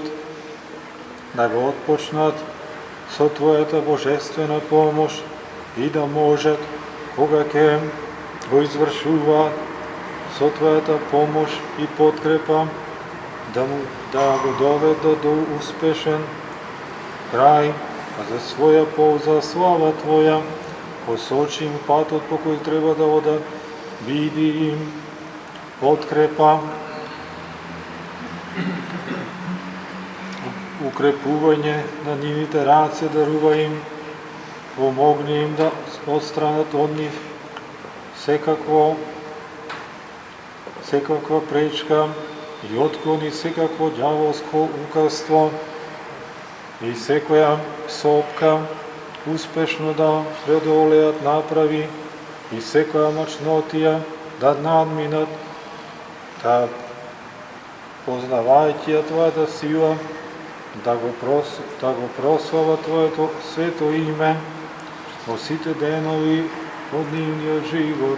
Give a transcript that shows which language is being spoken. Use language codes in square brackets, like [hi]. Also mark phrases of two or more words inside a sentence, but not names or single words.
[mk] да го отпочнат со Твојата божествена помош и да можат, кога ќе го извршуваат со Твојата помош и подкрепа, да го доведат до успешен крај, а за своја полза слава Твоја, посочи им патот по кој треба да одат, биди им подкрепа, укрепување на нивните раце дарува им, Помогни им да одстранят од њих всекаква пречка и отклони всекакво ѓаволско лукавство и секоја сопка успешно да преодолеат направи и секоја мачнотија да надминат, да познавајќи ја Твојата сила, да го прослава Твоето свето име во сите денови од нивниот живот.